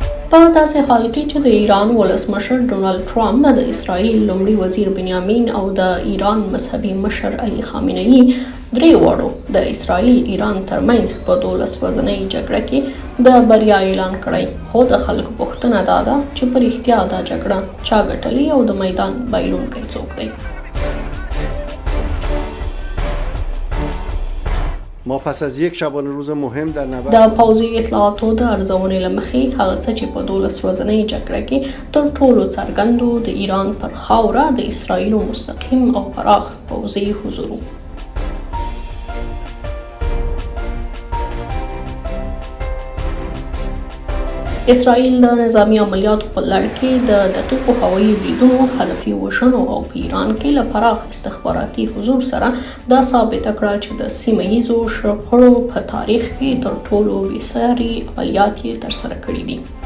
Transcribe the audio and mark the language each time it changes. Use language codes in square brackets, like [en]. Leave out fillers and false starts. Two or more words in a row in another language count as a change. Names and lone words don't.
[ps] په داسې حال کې چې د ایران ولسمشر دونالډ ټرمپ د اسراییل لومړي وزیر بنیامین او د ایران مذهبي مشر خامنه درې واړو د اسراییل-ایران ترمنځ په 12 ورځنۍ جګړه کې د بریا اعلان کړی، خو د خلکو پوښتنه داده چې په رښتیا دا جګړه چا ګټلې او د میدان بایلونکی څوک دی. [fa] ما پس از یک شبانه روز مهم در نبرد [ps] د پوځي اطلاعاتو د ارزونې له مخې هغه څه چې په 12 ورځنۍ جګړه کې تر ټولو څرګندو د ایران پر خاوره د اسراییلو مستقیم او پراخ پوځي حضور و. اسراییل د نظامی عملیاتو په لړ کې د دقیقو هوایي بریدونو، هدفي وژنو او په ایران کې له پراخ استخباراتي حضور سره دا ثابته کړه چې د سیمه ییزو شخړو په تاریخ کې تر ټولو بېساري عملیات یې ترسره کړي دي.